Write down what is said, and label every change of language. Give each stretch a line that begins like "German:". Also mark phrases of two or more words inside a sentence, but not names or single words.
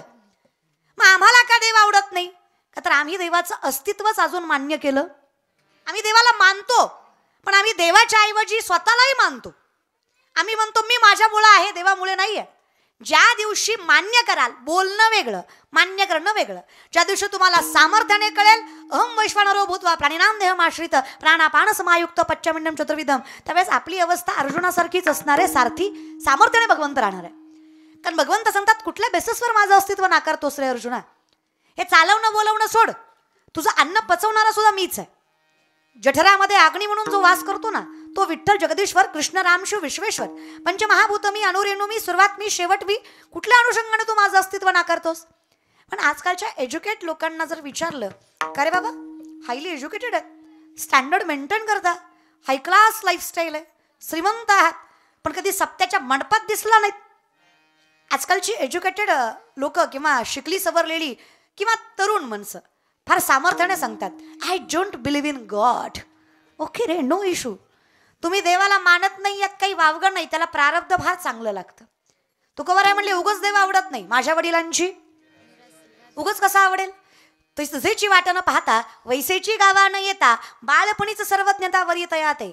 Marathi: मग आम्हाला का देव आवडत नाही? का तर आम्ही देवाचं अस्तित्वच अजून मान्य केलं। आम्ही देवाला मानतो, पण आम्ही देवाच्या ऐवजी स्वतःलाही मानतो। आम्ही म्हणतो मी माझ्यामुळे आहे, देवामुळे नाहीये। ज्या दिवशी मान्य कराल, बोलणं वेगळं मान्य करणं वेगळं, ज्या दिवशी तुम्हाला सामर्थ्याने कळेल
Sanskrit: अहम वैश्वानरो भूत्वा प्राणिनाम देहमाश्रित प्राणापान समायुक्त पच्चमिंडम चतुर्विधम,
Marathi: त्यावेळेस आपली अवस्था अर्जुनासारखीच असणार आहे, सारथी सामर्थ्याने भगवंत राहणार आहे। कारण भगवंत सांगतात, कुठल्या बेसिसवर माझं अस्तित्व नाकारतोस रे अर्जुना? हे चालवणं बोलवणं सोड, तुझं अन्न पचवणारा सुद्धा मीच आहे। जठरामध्ये अग्नी म्हणून जो वास करतो ना तो विठ्ठल जगदीश्वर कृष्ण राम शिव विश्वेश्वर, पंचमहाभूत मी, अनुरेणू मी, सुरुवात मी, शेवट मी। कुठल्या अनुषंगाने तू माझं अस्तित्व नाकारतोस? पण आजकालच्या एज्युकेट लोकांना जर विचारलं, का रे बाबा
English: highly educated
Marathi: आहे,
English: standard maintain
Marathi: करता,
English: high class lifestyle
Marathi: आहे, श्रीमंत आहात, पण कधी सप्त्याच्या मंडपात दिसला नाहीत, आजकालची एज्युकेटेड लोक किंवा शिकली सवरलेली किंवा तरुण माणसं फार सामर्थ्याने सांगतात
English: I don't believe in God. okay रे, no issue.
Marathi: तुम्ही देवाला मानत नाही यात काही वावगं नाही, त्याला प्रारब्ध फार चांगलं लागतं. तुकोबाराय म्हणले उगच देव आवडत नाही, माझ्या वडिलांची उगच कसा आवडेल. तसेची वाट न पाहता वैसेची गावा न येता बाळपणीच सर्वज्ञता वर येते.